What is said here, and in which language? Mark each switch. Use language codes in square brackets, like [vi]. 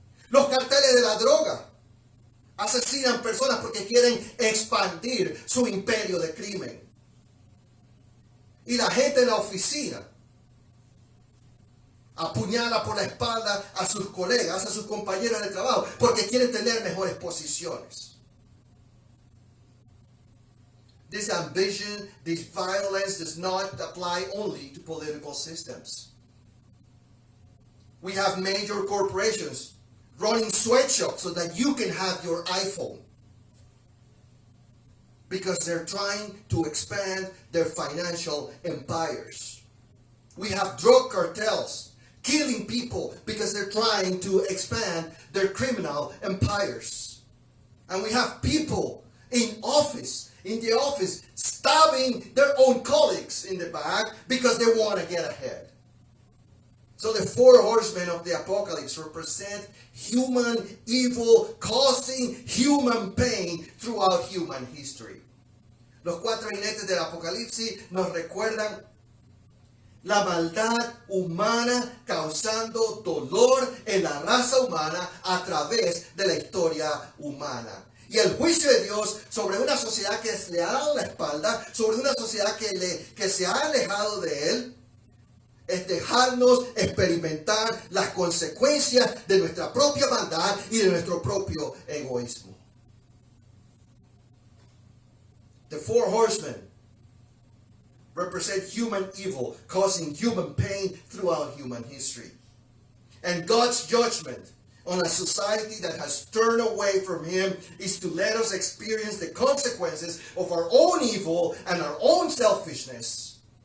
[es] Los carteles de la droga asesinan personas porque quieren expandir su imperio de crimen. Y la gente en la oficina apuñala por la espalda a sus colegas, a sus compañeros de trabajo, porque quieren tener mejores posiciones. [en] This ambition, this violence does not apply only to political systems. We have major corporations running sweatshops so that you can have your iPhone, because they're trying to expand their financial empires. We have drug cartels killing people because they're trying to expand their criminal empires. And we have people in the office, stabbing their own colleagues in the back because they want to get ahead. So the four horsemen of the apocalypse represent human evil causing human pain throughout human history. [es] Los cuatro jinetes del apocalipsis nos recuerdan la maldad humana causando dolor en la raza humana a través de la historia humana. Y el juicio de Dios sobre una sociedad que le ha dado la espalda, sobre una sociedad que se ha alejado de Él, es dejarnos experimentar las consecuencias de nuestra propia maldad y de nuestro propio egoísmo. [en] The four horsemen represent human evil, causing human pain throughout human history. And God's judgment on a society that has turned away from Him is to let us experience the consequences of our own evil and our own selfishness.